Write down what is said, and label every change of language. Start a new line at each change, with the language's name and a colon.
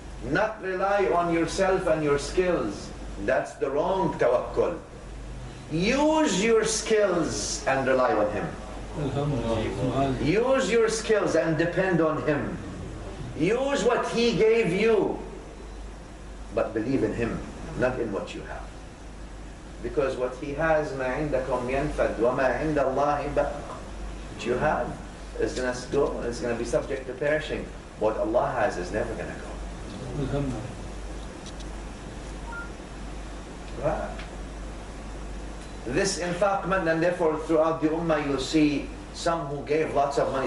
English: Not rely on yourself and your skills, that's the wrong tawakkul. Use your skills and rely on Him. Use your skills and depend on Him. Use what He gave you, but believe in Him, not in what you have. Because what He has,
Arabic: مَا عِنْدَكُمْ يَنْفَدْ وَمَا عِنْدَ اللَّهِ بَقٍ.
English: What you have is going to go, it's going to be subject to perishing. What Allah has is never going to go. Right. This infaqment, and therefore throughout the ummah you'll see some who gave lots of money.